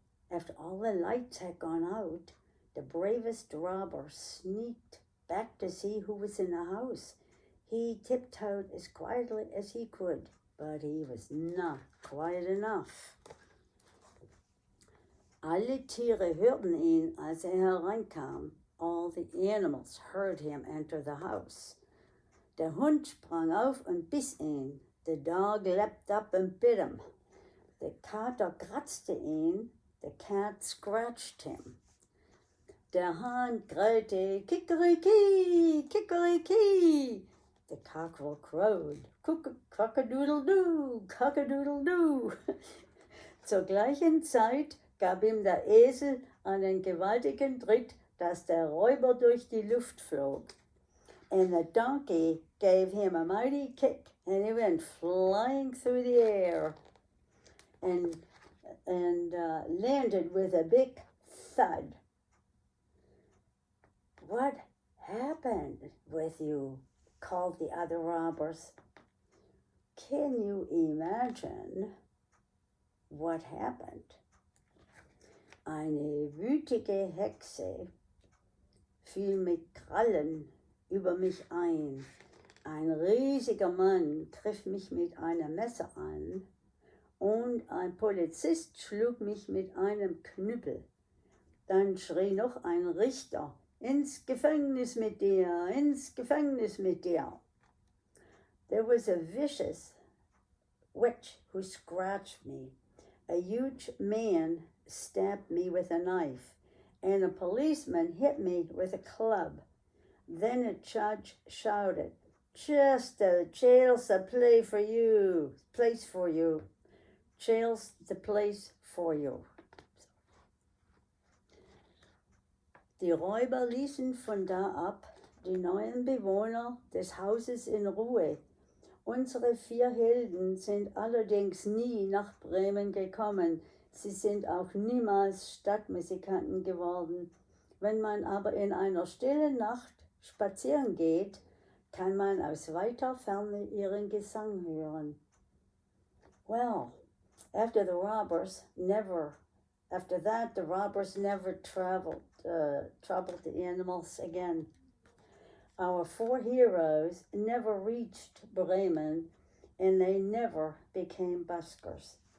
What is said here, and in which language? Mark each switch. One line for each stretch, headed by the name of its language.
English: After all the lights had gone out, the bravest robber sneaked back to see who was in the house. He tiptoed as quietly as he could, but he was not quiet enough.
German: Alle Tiere hörten ihn, als hereinkam.
English: All the animals heard him enter the house.
German: Der Hund sprang auf und biss ihn.
English: The dog leapt up and bit him. The
German: Kater kratzte ihn.
English: The cat scratched him.
German: Der Hahn grellte, Kikeriki, Kikeriki.
English: The cockerel crowed, Cock-a-doodle-doo, Cock-a-doodle-doo.
German: Zur gleichen Zeit gab ihm der Esel einen gewaltigen Tritt, dass der Räuber durch die Luft flog.
English: And the donkey gave him a mighty kick, and he went flying through the air and landed with a big thud. What happened with you? Called the other robbers. Can you imagine what happened?
German: Eine wütige Hexe fiel mit Krallen über mich ein. Ein riesiger Mann griff mich mit einem Messer an und ein Polizist schlug mich mit einem Knüppel. Dann schrie noch ein Richter, ins Gefängnis mit dir, ins Gefängnis mit dir.
English: There was a vicious witch who scratched me. A huge man stabbed me with a knife, and a policeman hit me with a club. Then a judge shouted, just the jail's the place for you. Jail's the place for you.
German: Die Räuber ließen von da ab die neuen Bewohner des Hauses in Ruhe. Unsere 4 Helden sind allerdings nie nach Bremen gekommen. Sie sind auch niemals Stadtmusikanten geworden. Wenn man aber in einer stillen Nacht spazieren geht, kann man aus weiter Ferne ihren Gesang hören.
English: Well, after that, the robbers never troubled the animals again. Our 4 heroes never reached Bremen, and they never became buskers.